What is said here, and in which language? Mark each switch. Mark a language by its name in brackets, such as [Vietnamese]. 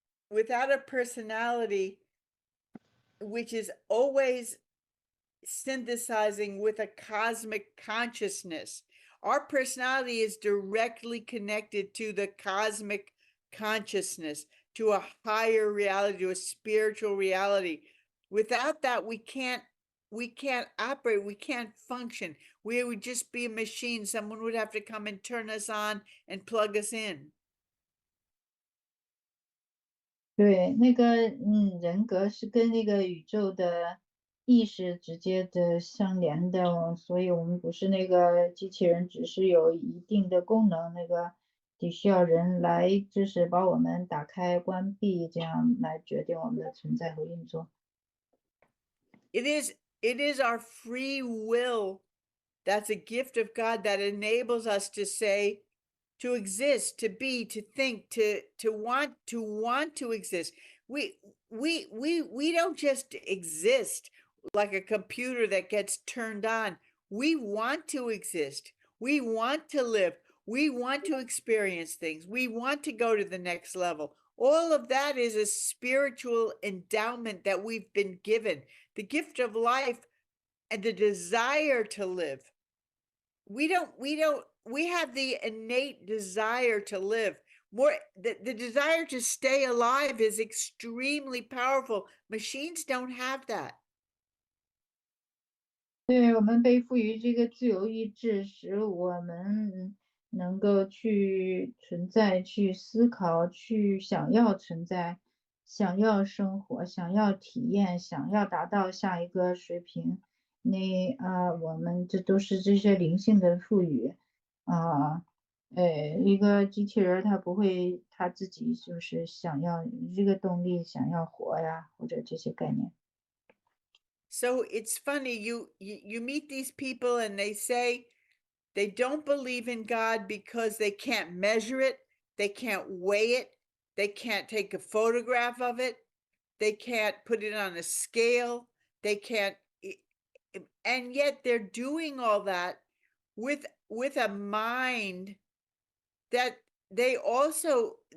[English] Without a personality which is always synthesizing with a cosmic consciousness, our personality is directly connected to the cosmic consciousness, to a higher reality, to a spiritual reality. Without that, we can't operate, we can't function. We would just be a machine. Someone would have to come and turn us on and plug us in. [Chinese] 对，那个人格是跟那个宇宙的意识直接的相连的，所以我们不是那个机器人，只是有一定的功能，那个得需要人来就是把我们打开、关闭，这样来决定我们的存在和运作。 [English] It is our free will that's a gift of God that enables us to say, to exist, to be, to think, to want to exist. We don't just exist like a computer that gets turned on. We want to exist. We want to live. We want to experience things. We want to go to the next level. All of that is a spiritual endowment that we've been given. The gift of life and the desire to live. We have the innate desire to live. The desire to stay alive is extremely powerful. Machines don't have that. [Chinese] 对，我们被赋予这个自由意志，使我们能够去存在、去思考、去想要存在、想要生活、想要体验、想要达到下一个水平。我们这都是这些灵性的赋予啊，一个机器人儿它不会他自己就是想要这个动力，想要活呀，或者这些概念。 [English] So it's funny, you meet these people and they say they don't believe in God because they can't measure it, they can't weigh it, they can't take a photograph of it, they can't put it on a scale, they can't, and yet they're doing all that with a mind that they also,